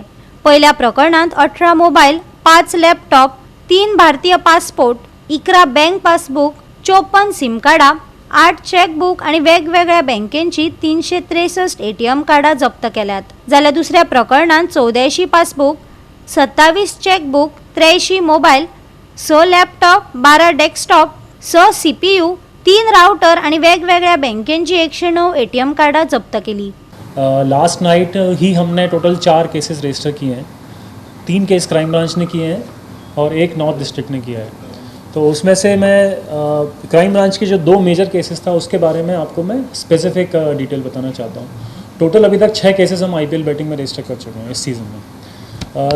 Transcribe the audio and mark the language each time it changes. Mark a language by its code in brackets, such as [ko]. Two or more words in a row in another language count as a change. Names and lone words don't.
[kok] पहिल्या प्रकरणांत 18 मोबायल, 5 लॅपटॉप, 3 भारतीय पासपोर्ट, 11 [en] bank passbook, [kok] 54 सिम कार्डां, 8 चेकबुक आनी वेगवेगळ्या बँकेची 363 ATM कार्डां जप्त केल्यात. जाल्यार दुसऱ्या प्रकरणांत 84 पासबुक, 27 चेकबुक, 83 मोबायल, 6 लॅपटॉप, 12 डेस्कटॉप, 6 CPU, 3 राउटर आनी वेगवेगळ्या बँकेची 109 ATM कार्डां जप्त केली. [en] last night [hi] ही हमने टोटल 4 [en] cases register [hi] किए हैं. 3 केस [en] crime branch [hi] ने किए हैं और 1 [en] north district [hi] ने किया है. तो उसमें से मैं [en] crime branch [hi] के जो 2 [en] major cases [hi] था उसके बारे में आपको मैं [en] specific detail [hi] बताना चाहता हूँ। टोटल अभी तक 6 केसेस हम IPL बैटिंग में रजिस्टर कर चुके हैं इस सीज़न में।